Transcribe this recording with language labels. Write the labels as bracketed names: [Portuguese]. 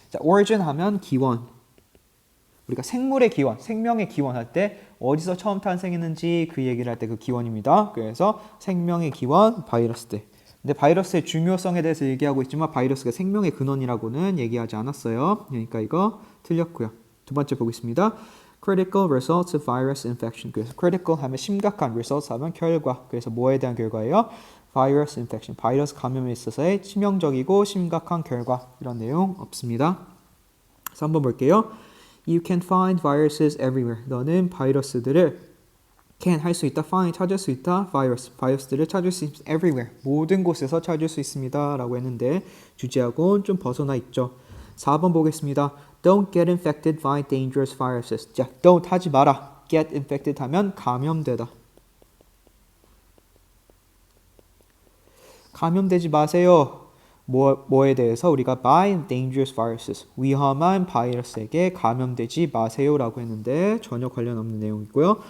[Korean] 자, origin 하면 기원. 우리가 생물의 기원, 생명의 기원 할 때 어디서 처음 탄생했는지 그 얘기를 할 때 그 기원입니다. 그래서 생명의 기원, 바이러스들. 근데 바이러스의 중요성에 대해서 얘기하고 있지만 바이러스가 생명의 근원이라고는 얘기하지 않았어요. 그러니까 이거 틀렸고요. 두 번째 보겠습니다. [English] Critical results of virus infection. [Korean] 그래서 critical 하면 심각한, results 하면 결과. 그래서 뭐에 대한 결과예요? [English] Virus infection. [Korean] 바이러스 감염에 있어서의 치명적이고 심각한 결과. 이런 내용 없습니다. 그래서 한번 볼게요. [English] You can find viruses everywhere. [Korean] 너는 바이러스들을 can 할 수 있다, find 찾을 수 있다, 바이러스들을 찾을 수 있다, everywhere 모든 곳에서 찾을 수 있습니다 라고 했는데 주제하고는 좀 벗어나 있죠. 4번 보겠습니다. [English] Don't get infected by dangerous viruses. [Korean] 자, don't 하지 마라. [English] get infected [Korean] 하면 감염되다. 감염되지 마세요. 뭐에 대해서 우리가 [English] by dangerous viruses, [Korean] 위험한 바이러스에게 감염되지 마세요라고 했는데 전혀 관련 없는 내용이고요.